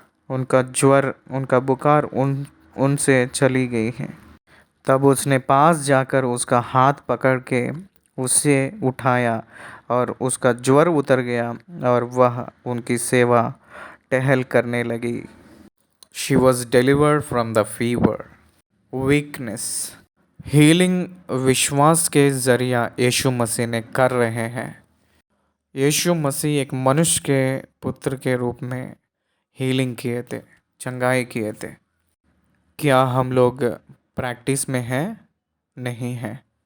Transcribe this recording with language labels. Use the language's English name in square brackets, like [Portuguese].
[Hindi] उनका ज्वर, उनका बुखार उनसे चली गई है। तब उसने पास जाकर उसका हाथ पकड़ के उसे उठाया और उसका ज्वर उतर गया और वह उनकी सेवा टहल करने लगी। [English] She was delivered from the fever, weakness. [Hindi] Healing विश्वास के ज़रिया यीशु मसीह ने कर रहे हैं। यीशु मसीह एक मनुष्य के पुत्र के रूप में हीलिंग किए थे, चंगाई किए थे। क्या हम लोग प्रैक्टिस में हैं? नहीं हैं।